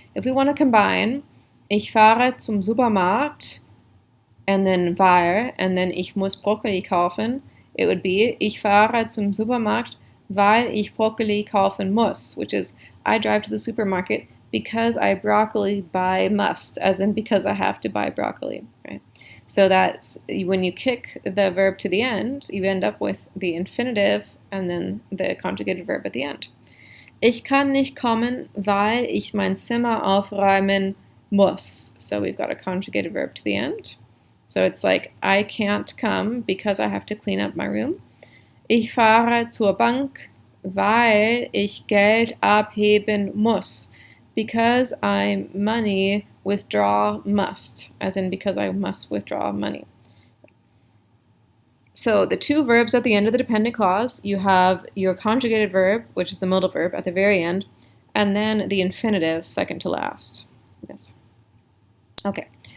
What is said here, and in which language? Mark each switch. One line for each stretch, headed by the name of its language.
English: If we want to combine,
German: ich fahre zum Supermarkt,
English: and then weil, and then
German: ich muss Brokkoli kaufen,
English: it would be,
German: ich fahre zum Supermarkt, weil ich Brokkoli kaufen muss,
English: which is, I drive to the supermarket because I broccoli buy must, as in because I have to buy broccoli, right? So that when you kick the verb to the end, you end up with the infinitive and then the conjugated verb at the end.
German: Ich kann nicht kommen, weil ich mein Zimmer aufräumen muss.
English: So we've got a conjugated verb to the end. So it's like, I can't come because I have to clean up my room.
German: Ich fahre zur Bank, weil ich Geld abheben muss.
English: Because I money withdraw must, as in because I must withdraw money. So the two verbs at the end of the dependent clause, you have your conjugated verb, which is the modal verb, at the very end, and then the infinitive second to last. Yes. Okay.